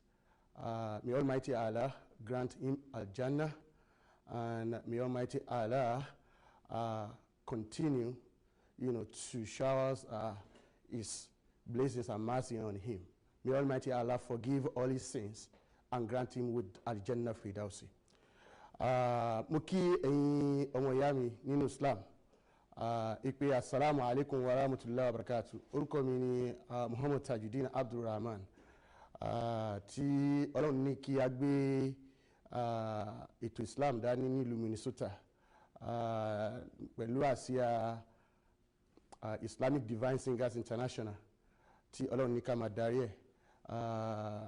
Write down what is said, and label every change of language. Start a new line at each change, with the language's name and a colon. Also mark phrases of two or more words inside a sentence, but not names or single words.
English: May Almighty Allah grant him Al-Jannah, and may Almighty Allah continue, to shower his blessings and mercy on him. May Almighty Allah forgive all his sins and grant him with Al-Jannah Fidausi.
Yoruba: Mo kí ẹ̀yin ọmọ ìyá mi nínú Islam.
Arabic: Ìpè السلام عليكم ورحمة الله وبركاته.
Yoruba: Orúkọ mi ni Muhammad Tajuddin Abdulrahman. Tí Ọlọ́run ní kí a gbé ètò Islam dání nílùú Minnesota pẹ̀lú àsíá Islamic Divine Singers International, tí Ọlọ́run ní ká máa darí ẹ̀.